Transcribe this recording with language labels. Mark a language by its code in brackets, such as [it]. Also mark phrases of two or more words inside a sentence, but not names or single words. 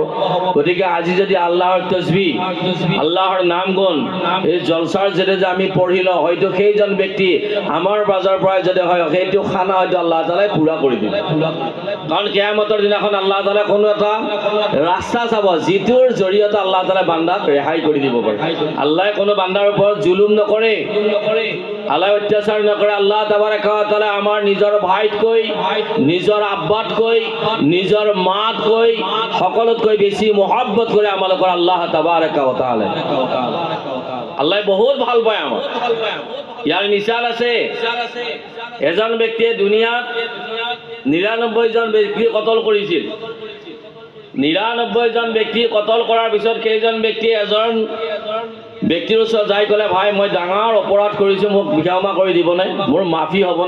[as] গতিকে আজি যদি আল্লাহৰ তসবিহ, আল্লাহৰ নাম গুণ এই জলসাৰ যদি আমি পঢ়ি লওঁ, হয়তো সেইজন ব্যক্তি আমাৰ বাজাৰ পৰা যদি হয় সেইটো খানা হয়তো [ar] الله تعالى [as] পুৰা কৰি দিব। কাৰণ কিয়ামতৰ দিনাখন [ar] الله تعالى [as] কোনো এটা ৰাস্তা চাব যিটোৰ জৰিয়তে [ar] الله تعالى [as] বান্দাক ৰেহাই কৰি দিব পাৰে। আল্লাহ কোনো বান্দাৰ ওপৰত জুলুম নকৰে, আল্লাহ অত্যাচাৰ নকৰে। [ar] الله تبارك وتعالى [as] আমাৰ নিজৰ ভাইতকৈ, নিজৰ আব্বাতকৈ, নিজৰ মাতকৈ সকলোতকৈ বেছি মহব্বত কৰে আমালোকৰ [ar] الله تبارك وتعالى. [as] আল্লাহ বহুত ভাল পায় আমাক। ইয়াৰ মিছাল আছে, এজন ব্যক্তিয়ে দুনিয়াত ৯৯ জন ব্যক্তি কতল কৰিছিল। ৯৯ জন ব্যক্তি কতল কৰাৰ পিছত সেইজন ব্যক্তিয়ে এজন ব্যক্তিৰ ওচৰত যাই ক'লে, ভাই মই ডাঙৰ অপৰাধ কৰিছোঁ, মোক ক্ষমা কৰি দিবনে, মোৰ মাফি হ'বনে?